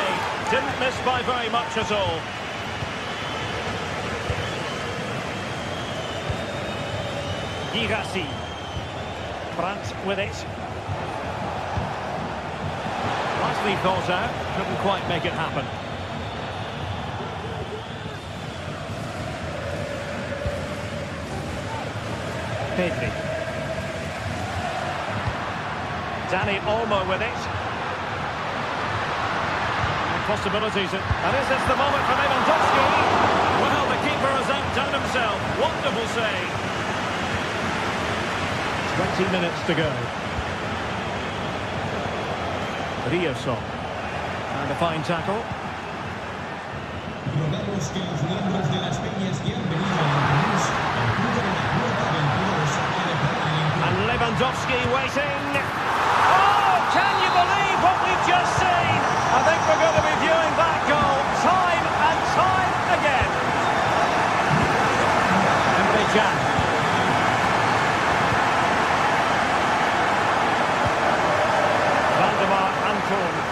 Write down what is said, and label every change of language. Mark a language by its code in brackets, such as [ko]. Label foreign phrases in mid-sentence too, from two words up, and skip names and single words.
[en] Didn't miss by very much at all. Girassi. Brandt with it. Nicely thought out. Couldn't quite make it happen. Pedri. Dani Olmo with it. And possibilities. And is this the moment for Lewandowski? Well, the keeper has outdone himself. Wonderful save. 20 minutes to go. Rioso. And a fine tackle. [es] Recordamos que los miembros de las peñas que han venido a Lanús acuden a la puerta del club sala de partido. [en] And Lewandowski waiting. Oh, can you believe what we've just seen? I think we're going to be viewing that goal time and time again. Emre Can. Valdemar Anton.